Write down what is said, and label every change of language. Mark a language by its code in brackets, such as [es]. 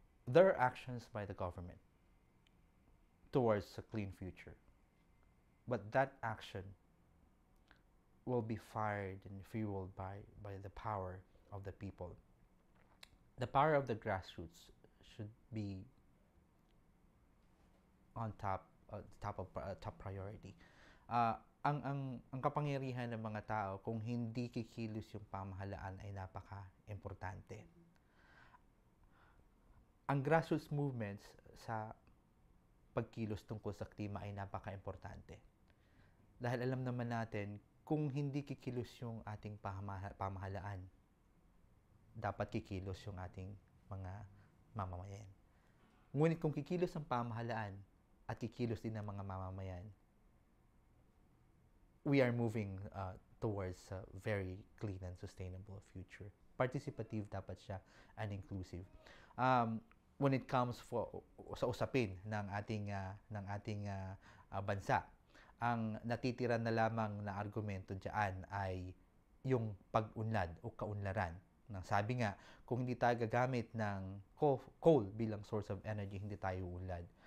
[en] There are actions by the government towards a clean future, but that action will be fired and fueled by the power of the people. The power of the grassroots should be on top top priority. [tl] Ang kapangyarihan ng mga tao, kung hindi kikilos yung pamahalaan, ay napaka-importante. Ang grassroots movements sa pagkilos tungkol sa klima ay napaka-importante. Dahil alam naman natin, kung hindi kikilos yung ating pamahalaan, dapat kikilos yung ating mga mamamayan. Ngunit kung kikilos ang pamahalaan at kikilos din ang mga mamamayan, [en] we are moving towards a very clean and sustainable future. [tl] Participative dapat siya and inclusive. When it comes sa usapin ng ating bansa, ang natitira na lamang na argumento diyan ay yung pag-unlad o kaunlaran. Nang sabi nga, kung hindi tayo gagamit ng coal bilang source of energy, hindi tayo uunlad.